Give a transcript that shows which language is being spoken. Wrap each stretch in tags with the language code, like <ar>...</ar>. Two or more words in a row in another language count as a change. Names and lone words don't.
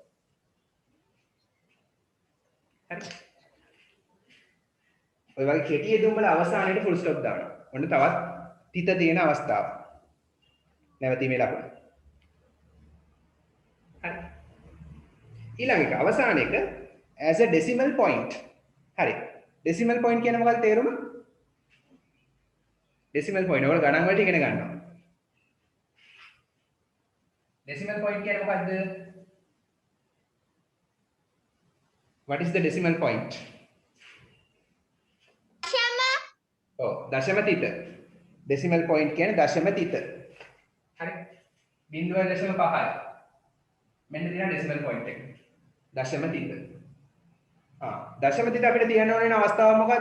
<si>හරි. ඔය වගේ කෙටියදුම් වල අවසානයේට</si> <en>full stop</en> <si>දානවා. ඔන්න තවත් තිත තියෙන අවස්ථාව. නැවතීමේ ලකුණ. හරි. ඊළඟ එක අවසාන එක</si> <en>as a decimal point.</en> <si>හරි.</si> <en>decimal point</en> <si>කියන්නේ මොකක්ද තේරුම?</si> <en>decimal point</en> <si>ඔයාලා ගණන් වලට ඉගෙන ගන්නවා.</si> <en>decimal point</en> <si>කියන්නේ මොකක්ද?</si> <en>What is the decimal point?</en> <si>දශම තිත.</si> <en>decimal point</en> <si>කියන්නේ දශම තිත. හරි. 0.5යි. මෙන්න තියෙන</si> <en>decimal point</en> <si>එක. දශම තිත. දශම තිත අපිට තියන්න ඕන අවස්ථාව මොකද්ද?</si>